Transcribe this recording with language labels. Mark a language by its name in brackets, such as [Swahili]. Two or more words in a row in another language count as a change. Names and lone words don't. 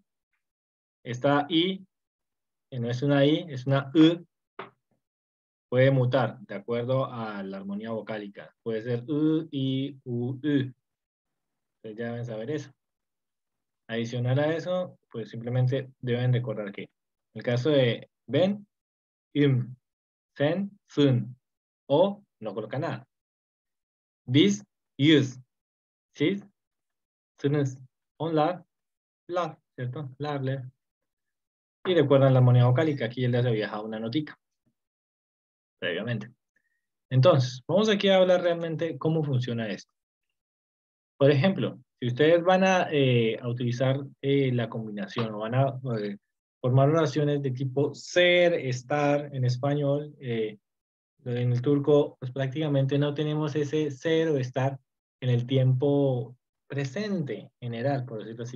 [Spanish] Esta i, no es una i, es una u. Puede mutar de acuerdo a la armonía vocálica. Puede ser u, i, u, u. Ustedes ya deben saber eso. Adicional a eso, pues simplemente deben recordar que en el caso de [Turkish] ben, sen, sun, [Spanish] o no coloca nada. [Turkish] Biz, yüz, siz, sınız, onlar, lar, [Spanish] ¿cierto? [Turkish] Lar. [Spanish] Y recuerdan la armonía vocálica. Aquí él les había dejado una notica previamente. Entonces, vamos aquí a hablar realmente cómo funciona esto. Por ejemplo, si ustedes van a utilizar la combinación o van a formar oraciones de tipo ser, estar en español, en el turco, pues prácticamente no tenemos ese ser o estar en el tiempo presente general, por decirlo así.